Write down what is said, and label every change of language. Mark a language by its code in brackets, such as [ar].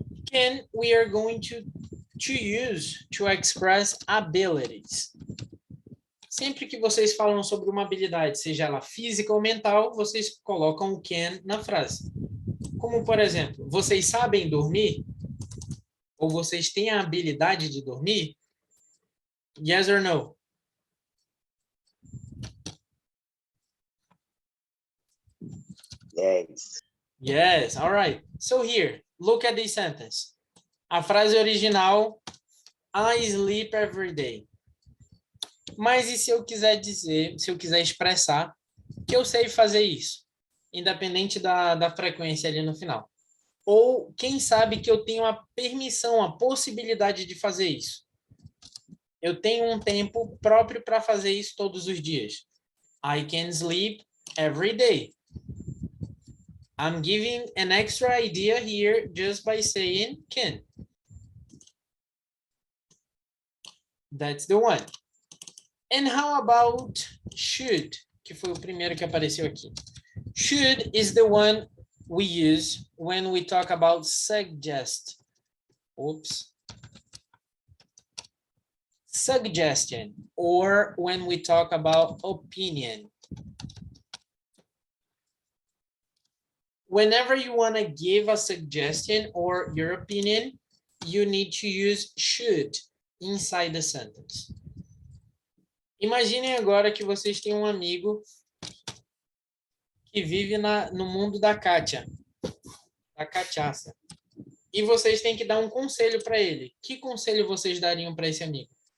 [en] Can we are going to use to express abilities. [pt] Sempre que vocês falam sobre uma habilidade, seja ela física ou mental, vocês colocam o can na frase. Como, por exemplo, vocês sabem dormir? Ou vocês têm a habilidade de dormir? [en] Yes or no? Yes. Yes, all right. So here, look at this sentence. [pt] A frase original, [en] I sleep every day. [pt] Mas e se eu quiser dizer, se eu quiser expressar que eu sei fazer isso, independente da frequência ali no final? Ou quem sabe que eu tenho a permissão, a possibilidade de fazer isso? Eu tenho um tempo próprio para fazer isso todos os dias. [en] I can sleep every day. I'm giving an extra idea here just by saying can. That's the one. And how about [pt] should, que foi o primeiro que apareceu aqui. [en] Should is the one we use when we talk about suggest. Oops. Suggestion, or when we talk about opinion. Whenever you want to give a suggestion or your opinion, you need to use should inside the sentence. [pt] Imaginem agora que vocês têm um amigo que vive no mundo da Kátia, da cachaça. E vocês têm que dar um conselho para ele. Que conselho vocês dariam para esse amigo?